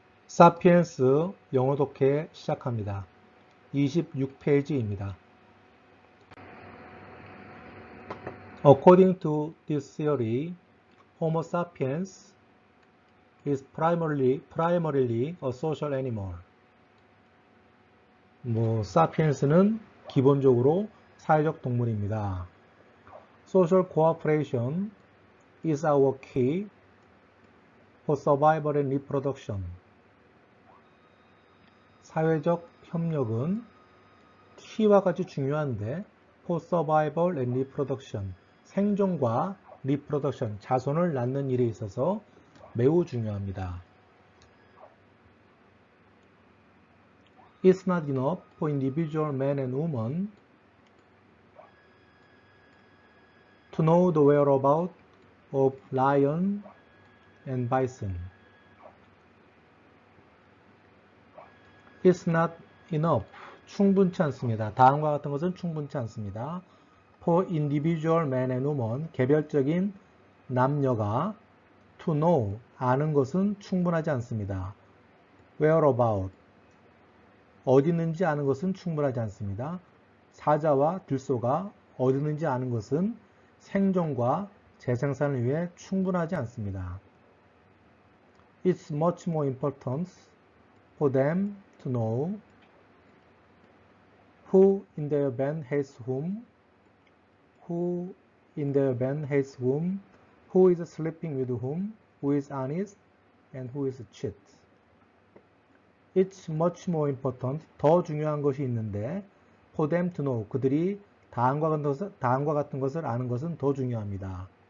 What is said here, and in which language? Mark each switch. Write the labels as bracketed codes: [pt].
[ko] 사피엔스 영어 독해 시작합니다. 26페이지입니다. [en] According to this theory, Homo sapiens is primarily a social animal. [ko] 사피엔스는 기본적으로 사회적 동물입니다. [en] Social cooperation is our key for survival and reproduction. [ko] 사회적 협력은 키와 같이 중요한데 [en] for survival and reproduction, [ko] 생존과 reproduction, 자손을 낳는 일에 있어서 매우 중요합니다. [en] It's not enough for individual men and women to know the whereabouts of lion and bison. It's not enough. [ko] 충분치 않습니다. 다음과 같은 것은 충분치 않습니다. [en] For individual men and women, [ko] 개별적인 남녀가 [en] to know, [ko] 아는 것은 충분하지 않습니다. Whereabout, 어디 있는지 아는 것은 충분하지 않습니다. 사자와 들소가 어디 있는지 아는 것은 생존과 재생산을 위해 충분하지 않습니다. [en] It's much more important for them to know who in their band hates whom, who in their band hates whom, who is sleeping with whom, who is honest, and who is cheat. It's much more important, [ko] 더 중요한 것이 있는데, [en] for them to know, [ko] 그들이 다음과 같은 것을 아는 것은 더 중요합니다.